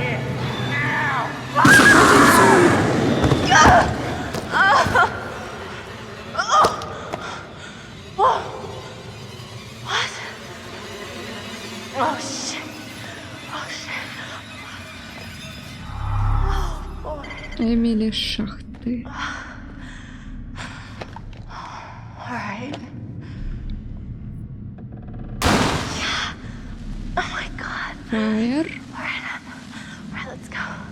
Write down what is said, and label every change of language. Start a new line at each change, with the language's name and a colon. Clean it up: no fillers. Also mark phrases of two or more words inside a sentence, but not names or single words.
English: Oh, shit. Oh, boy.
Belarusian: Эмілі з шахты.
English: All right. Yeah. Oh, my God. Fire. All right, let's go.